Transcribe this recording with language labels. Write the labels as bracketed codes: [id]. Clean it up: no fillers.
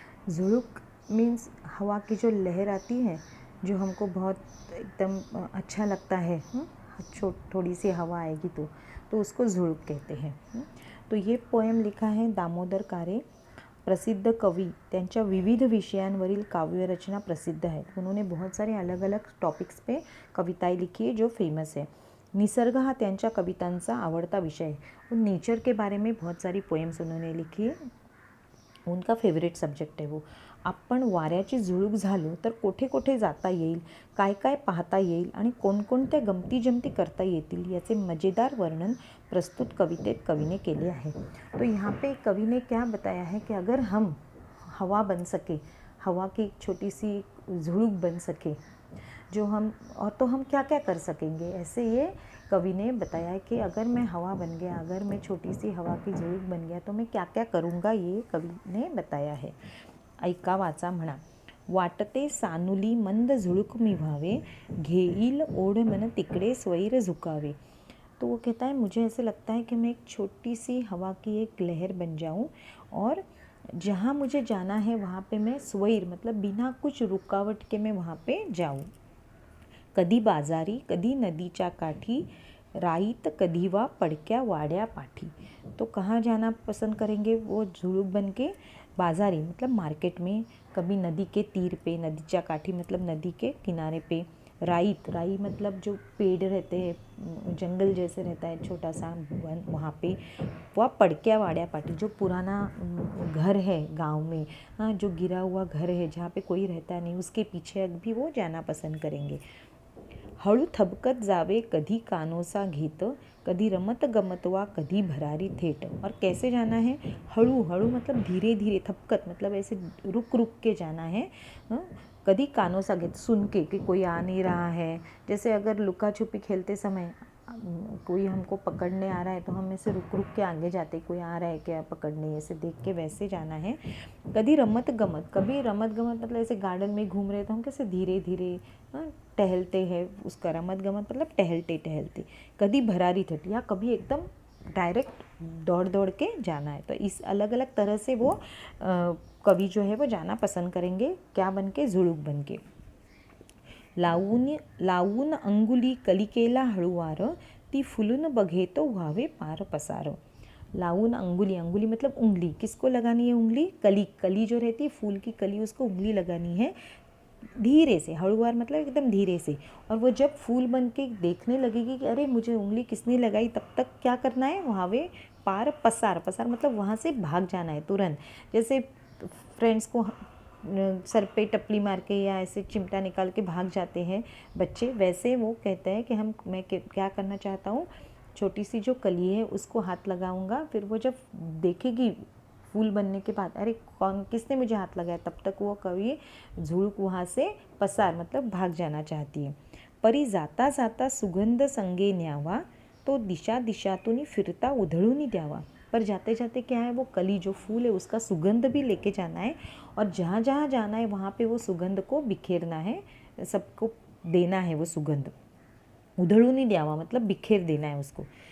[hi] झुळूक means हवा की जो लहर आती है, जो हमको बहुत एकदम अच्छा लगता है. थोड़ी सी हवा आएगी तो उसको झुळूक कहते हैं. तो ये पोएम लिखा है दामोदर कारे, प्रसिद्ध कवि. [mr] त्यांच्या विविध विषयांवरील काव्यरचना प्रसिद्ध है. [hi] उन्होंने बहुत सारे अलग अलग टॉपिक्स पे कविताएं लिखी है जो फेमस है. [mr] निसर्ग हा त्यांच्या कवितांचा आवडता विषय है. [hi] उन नेचर के बारे में बहुत सारी पोएम्स उन्होंने लिखी है. उनका फेवरेट सब्जेक्ट है वो. [mr] आपण वाऱ्याची झुळूक झालो तर कोठे कोठे जाता येईल, काय काय पाहता येईल आणि कोणकोणत्या गमती जमती करता येतील याचे मज़ेदार वर्णन प्रस्तुत कवितेत कवि ने केले आहे. [hi] तो यहाँ पे कवि ने क्या बताया है कि अगर हम हवा बन सके, हवा की एक छोटी सी झुळूक बन सके, जो हम और तो हम क्या क्या कर सकेंगे. ऐसे ये कवि ने बताया है कि अगर मैं हवा बन गया, अगर मैं छोटी सी हवा की झुळूक बन गया तो मैं क्या क्या करूँगा, ये कवि ने बताया है. [mr] ऐका वाचा म्हणा. वाटते सानुली मंद झुळूक मी व्हावे, घेईल ओढ मन तिकडे स्वैर झुकावे. [hi] तो वो कहता है मुझे ऐसे लगता है कि मैं एक छोटी सी हवा की एक लहर बन जाऊं और जहाँ मुझे जाना है वहाँ पे मैं स्वैर मतलब बिना कुछ रुकावट के मैं वहाँ पे जाऊं. [mr] कधी बाजारी, कधी नदीच्या काठी, राईत कधी वा पडक्या वाड्या पाठी. [hi] तो कहाँ जाना पसंद करेंगे वो झुळूक बन के. बाज़ारी मतलब मार्केट में, कभी नदी के तीर पे, [mr] नदीच्या काठी [hi] मतलब नदी के किनारे पे. राई मतलब जो पेड़ रहते हैं, जंगल जैसे रहता है छोटा सा वन, वहाँ पे. वह [mr] पड़क्या वाड्या पाटी, [hi] जो पुराना घर है गांव में, हाँ, जो गिरा हुआ घर है जहाँ पे कोई रहता नहीं, उसके पीछे भी वो जाना पसंद करेंगे. [mr] हळू थबकत जावे कधी कानोसा घेत, कधी रमत गमतवा कधी भरारी थेट. [hi] और कैसे जाना है, [mr] हळू हळू [hi] मतलब धीरे धीरे, थपकत मतलब ऐसे रुक रुक के जाना है. कभी [mr] कानोसा घेत, [hi] सुन के कि कोई आ नहीं रहा है. जैसे अगर लुका छुपी खेलते समय कोई हमको पकड़ने आ रहा है तो हम ऐसे रुक रुक के आगे जाते, कोई आ रहा है क्या पकड़ने, ऐसे देख के वैसे जाना है. कभी रमत गमत, कभी रमत गमत मतलब ऐसे गार्डन में घूम रहे तो हम कैसे धीरे धीरे टहलते हैं, उसका रमत गमत मतलब टहलते टहलते. कभी [mr] भरारी थट, [hi] या कभी एकदम डायरेक्ट दौड़ दौड़ के जाना है. तो इस अलग अलग तरह से वो कवि जो है वो जाना पसंद करेंगे. क्या बन के, झुळूक बन के. [mr] लावून अंगुली कलिकेला हळुवार, ती फुलून बघे तो व्हावे पार पसार. लावून अंगुली, [hi] अंगुली मतलब उंगली. किसको लगानी है उंगली, कली जो रहती है फूल की कली, उसको उंगली लगानी है धीरे से. [mr] हळुवार [hi] मतलब एकदम धीरे से. और वो जब फूल बन के देखने लगेगी कि अरे मुझे उंगली किसने लगाई, तब तक क्या करना है, [mr] वहावे पार पसार. [hi] पसार मतलब वहाँ से भाग जाना है तुरंत. जैसे फ्रेंड्स को सर पे टपली मार के या ऐसे चिमटा निकाल के भाग जाते हैं बच्चे, वैसे वो कहते हैं कि मैं क्या करना चाहता हूँ, छोटी सी जो कली है उसको हाथ लगाऊंगा, फिर वो जब देखेगी फूल बनने के बाद अरे कौन किसने मुझे हाथ लगाया, तब तक वो कवि झुळूक वहाँ से पसार मतलब भाग जाना चाहती है. [mr] परी जाता जाता सुगंध संगे न्यावा, तो दिशा दिशातून फिरता उधळून द्यावा. [hi] पर जाते जाते क्या है, वो कली जो फूल है उसका सुगंध भी लेके जाना है और जहाँ जहाँ जाना है वहाँ पे वो सुगंध को बिखेरना है, सबको देना है वो सुगंध. [mr] उधळून द्यावा [hi] मतलब बिखेर देना है उसको.